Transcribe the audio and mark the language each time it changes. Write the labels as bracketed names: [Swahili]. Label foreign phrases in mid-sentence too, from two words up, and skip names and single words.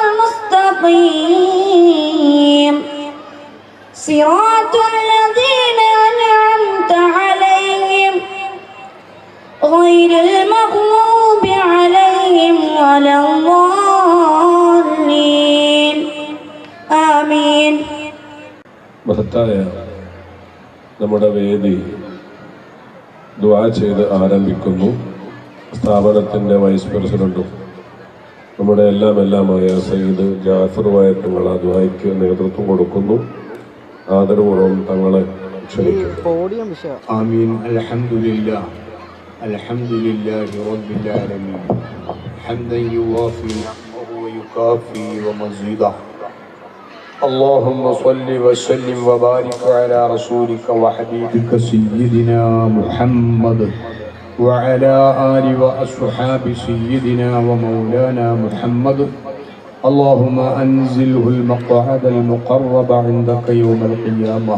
[Arabic] المستقيم صراط الذين أنعمت عليهم غير المغضوب عليهم ولا الضالين آمين. [Malayalam] മഹത്തായ നമ്മുടെ വേദി ദുആ ചെയ്ത് ആരംഭിക്കുന്നു. സ്ഥാപനത്തിൻ്റെ വൈസ് പ്രസിഡന്റും നമ്മുടെ എല്ലാമായ സയ്യിദ് ജാഫർ വയറ്റുള്ള ദുആയ്ക്ക് നേതൃത്വം കൊടുക്കുന്നു. ആദരപൂർവ്വം തങ്ങളെ ക്ഷണിക്കുന്നു. ആമീൻ. [Arabic] الحمد لله رب العالمين حمدا يوافي ويكافئ مزيده. اللهم صل وسلم وبارك على رسولك وحبيبك سيدنا محمد وعلى آل وأصحاب سيدنا ومولانا محمد. اللهم أنزله المقعد المقرب عندك يوم القيامة.